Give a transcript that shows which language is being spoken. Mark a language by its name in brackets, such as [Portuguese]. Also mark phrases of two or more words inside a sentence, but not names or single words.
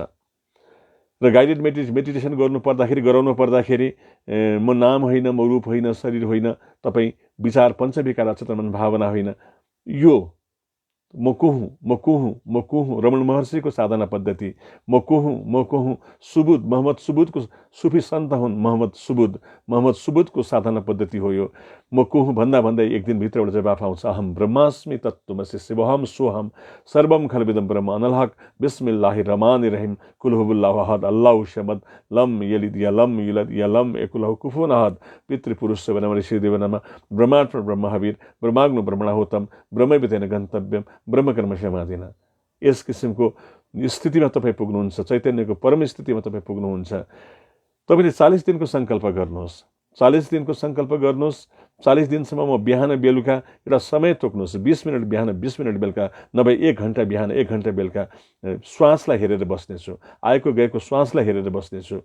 [Nepali] र [English] guided meditation [Nepali] गराउनु पर्दाखेरि म नाम होइन, म रूप होइन, शरीर होइन, तपाईँ विचार पञ्चविकार अचेतन मन भावना होइन, यो म को हुँ रमण महर्षिको साधना पद्धति। म को हुँ सुबुद, मोहम्मद सुबुदको सुफी सन्त हुन्, मोहम्मद सुबुदको साधना पद्धति हो यो। म को हुँ भन्दै एक दिन भित्रबाट जवाफ आउँछ, [Sanskrit] अहम ब्रह्मास्मि तत्त्वमसि शिवोहम सोहम सर्वम खलविदम ब्रह्म [Arabic] أنا الحق بسم الله الرحمن الرحيم قل هو الله أحد الله الصمد لم يلد ولم يولد ولم يكن له كفوا أحد [Sanskrit] पितृपुरुष नमः ऋषिदेव नमः ब्रह्मार्पण ब्रह्महवीर ब्रह्माग्नो ब्रह्मणाहुतम ब्रह्मवितेन गन्तव्यम ब्रह्मकर्म समाधिन। [Nepali] यस किसिमको स्थितिमा तपाईँ पुग्नुहुन्छ, चैतन्यको परम स्थितिमा तपाईँ पुग्नुहुन्छ। तपाईँले 40 दिनको सङ्कल्प गर्नुहोस्, 40 दिनको सङ्कल्प गर्नुहोस्। 40 दिनसम्म म बिहान बेलुका एउटा समय तोक्नुहोस्, 20 मिनट बिहान, 20 मिनट बेलुका, नभए 1 घन्टा बिहान, 1 घन्टा बेलुका श्वासलाई हेरेर बस्नेछु, आएको गएको श्वासलाई हेरेर बस्नेछु।